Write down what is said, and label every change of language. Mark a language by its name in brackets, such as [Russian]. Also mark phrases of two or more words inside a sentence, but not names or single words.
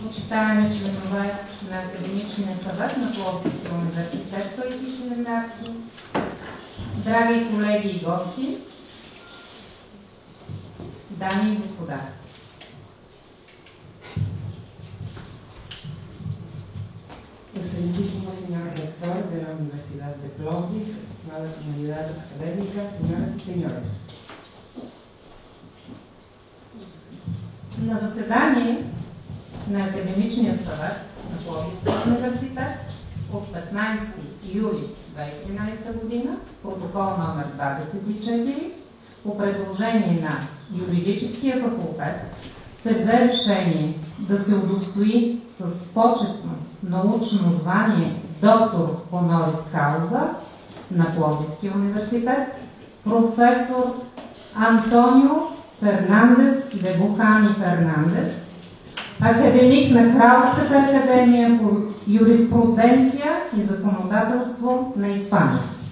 [Bulgarian] почитаеми членове на Академичния съвет на Пловдивския университет Паисий Хилендарски, драги колеги и гости, дами и господа. [Spanish] Excelentísimo señor rector de la Universidad de Plovdiv, estimada comunidad académica, señoras y señores. [Bulgarian] На заседание на Академичния съвет на Пловдивския университет от 15 юли 2013 година, протокол номер 24, по предложение на Юридическия факултет се взе решение да се удостои с почетно научно звание доктор [Latin] honoris causa [Bulgarian] на Пловдивския университет професор Антонио Фернандес де Бухани Фернандес, академик на Кралската академия по юриспруденция и законодателство на Испания.